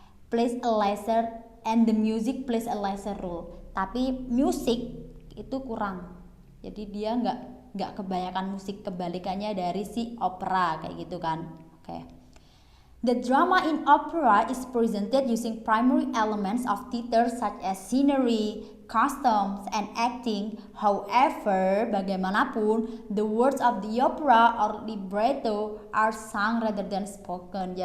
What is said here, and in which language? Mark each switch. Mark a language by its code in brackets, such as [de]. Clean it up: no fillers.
[en] Plays a lesser and the music plays a lesser role. [id] Tapi musik itu kurang. Jadi dia nggak kebanyakan musik, kebalikannya dari si opera kayak gitu kan. Oke. [en] The drama in opera is presented using primary elements of theater such as scenery, costumes, and acting. However, bagaimanapun, the words of the opera or libretto are sung rather than spoken.